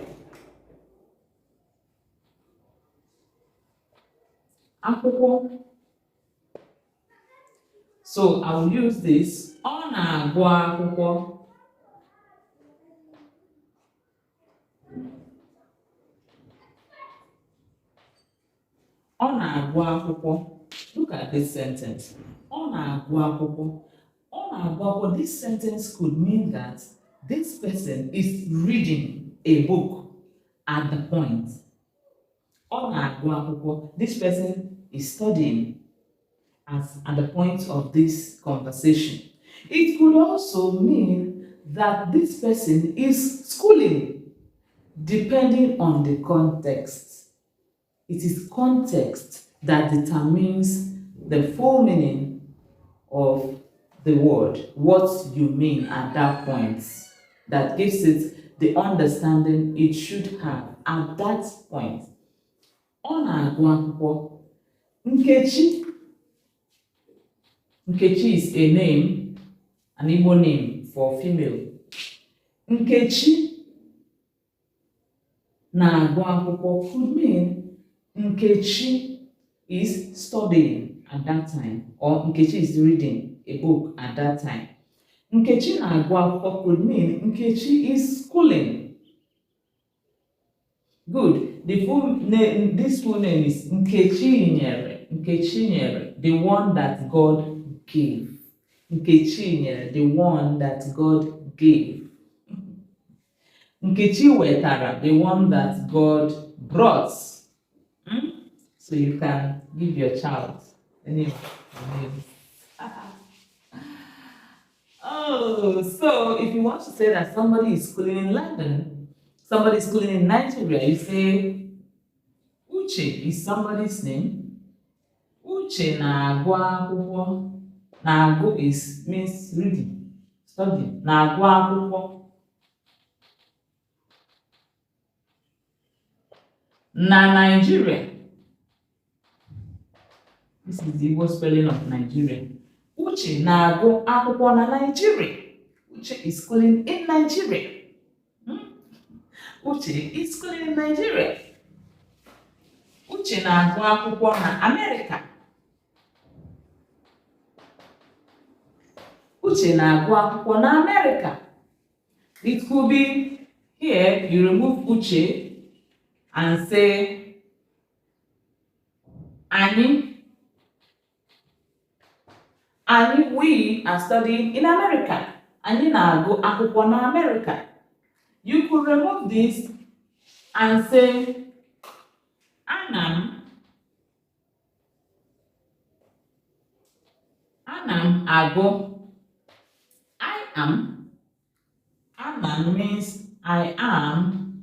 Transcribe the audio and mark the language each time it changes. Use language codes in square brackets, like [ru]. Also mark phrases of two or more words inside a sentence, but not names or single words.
[ig] Akwụkwọ. [en] So I will use this. [ig] Ọ na-agụ akwụkwọ. Ọ na-agụ akwụkwọ. [en] Look at this sentence. [ig] Ọ na-agụ akwụkwọ. Ọ na-agụ akwụkwọ. [en] This sentence could mean that this person is reading a book at the point. [ig] Ọ na-agụ akwụkwọ. [en] This person is studying at the point of this conversation. It could also mean that this person is schooling, depending on the context. It is context that determines the full meaning of the word, what you mean at that point. That gives it the understanding it should have at that point. [ig] Ọ na-agụ akwụkwọ. Nkechi. [en] Nkechi is a name, an Igbo name for female. Nkechi [ig] na-agụ akwụkwọ [en] could mean Nkechi is studying at that time, or Nkechi is reading a book at that time. Nkechi [ig] na-agụ akwụkwọ [en] could mean Nkechi is schooling. Good. The full name, this full name is Nkechi Nyere. Nkechi Nyere, the one that God gave. Nkechi Nyere, the one that God gave. Nkechi Wetara, the one that God brought. So you can give your child any names. Oh, so if you want to say that somebody is schooling in London, somebody is schooling in Nigeria, you say Uche is somebody's name. Uche [ig] na-agụ akwụkwọ. [en] Na-agụ is means reading, studying. [ig] Na-agụ akwụkwọ. Na Nigeria. [en] This is the Igbo spelling of Nigeria. [ig] Uche na-agụ akwụkwọ na Nigeria. [en] Uche is schooling in Nigeria. Uche is schooling in Nigeria. [ig] Uche na-agụ akwụkwọ na America. Uche na-agụ akwụkwọ na America. [en] It could be here, you remove Uche and say Ani. And we are studying in America. [ig] Anyị na-agụ akwụkwọ na America. [en] You could remove this and say, [ig] Anam agụ. [en] I am. Anam means I am.